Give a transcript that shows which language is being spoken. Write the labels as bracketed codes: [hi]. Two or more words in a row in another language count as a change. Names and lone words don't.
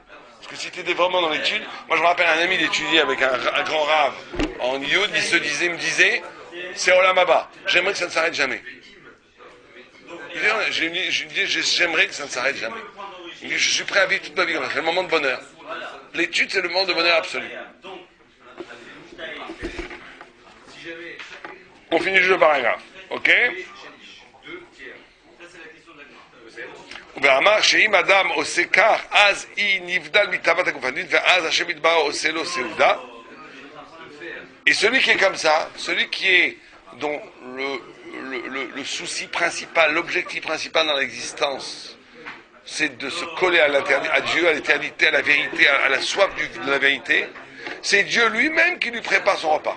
[fr] Parce que si tu étais vraiment dans l'étude, moi je me rappelle un ami d'étudier avec un grand rave en Yod, il me disait, c'est [he] עולם הבא, [fr] j'aimerais que ça ne s'arrête jamais. J'aimerais que ça ne s'arrête jamais. Il dit, je suis prêt à vivre toute ma vie, c'est le moment de bonheur. L'étude, c'est le moment de bonheur absolu. On finit juste le paragraphe, ok? [he] ואמר שאם אדם עושה כך, אז היא נבדל מטבעת הגופנית, ואז השם יתברך עושה לו סעודה. [fr] Et celui qui est comme ça, celui qui est dont le souci principal, l'objectif principal dans l'existence, c'est de se coller à Dieu, à l'éternité, à la vérité, à la soif de la vérité, c'est Dieu lui-même qui lui prépare son repas.